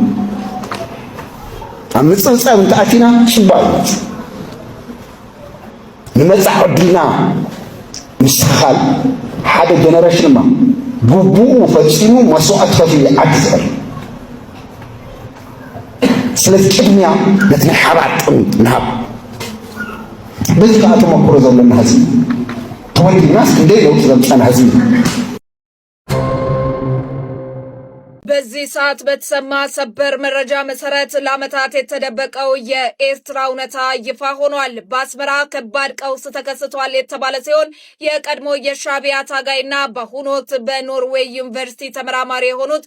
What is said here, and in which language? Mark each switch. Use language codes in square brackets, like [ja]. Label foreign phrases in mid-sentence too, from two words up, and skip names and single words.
[ti] ኣብ ምፅብፃብ እንተኣቲና ሽባይ ንመጻዕ ዕድልና ምስትኽኻል ሓደ ጀነሬሽን ማ ግቡኡ ፈጺሙ መስዋዕት ከፊሉ ዓዲ ዝቐር ስለዚ ቅድሚያ ነቲ ናይ ሓባር ጥምት ንሃብ በዚ ከዓ ተመክሮ ዘለና ህዝቢ ተወዲናስ ክንደይ ለውጢ ዘምፀና ህዝቢ [am] በዚህ ሰዓት በተሰማ ሰበር መረጃ መሰረት ለዓመታት የተደበቀው የኤርትራ እውነታ ይፋ ሆኗል። በአስመራ ከባድ ቀውስ ተከስቷል የተባለ ሲሆን የቀድሞ የሻዕቢያ ታጋይና በአሁኑ ወቅት በኖርዌይ ዩኒቨርሲቲ ተመራማሪ የሆኑት